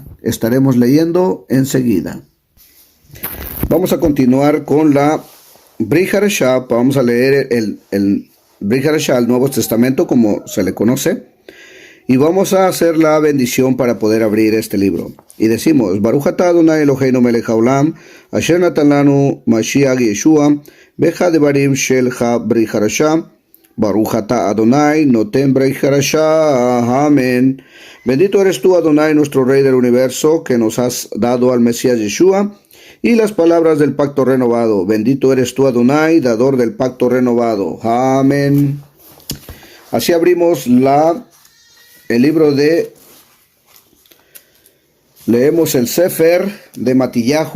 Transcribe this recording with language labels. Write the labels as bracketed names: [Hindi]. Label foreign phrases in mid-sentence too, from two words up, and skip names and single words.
[Spanish] Estaremos leyendo enseguida. Vamos a continuar con la [Hebrew] ברית חדשה. [Spanish] Vamos a leer el [Hebrew] ברית חדשה, [Spanish] el Nuevo Testamento, como se le conoce. Y vamos a hacer la bendición para poder abrir este libro. Y decimos, [Hebrew] ברוך אתה אדוני אלוהינו מלך העולם, אשר נתן לנו משיח ישוע, בך דברים של הברית החדשה, ברוך אתה אדוני נותן ברית חדשה. [Spanish] Amén. Bendito eres tú, Adonai, nuestro Rey del universo, que nos has dado al Mesías Yeshua, y las palabras del pacto renovado. Bendito eres tú, Adonai, dador del pacto renovado. Amén. Así abrimos el libro leemos el Sefer de Matillahu.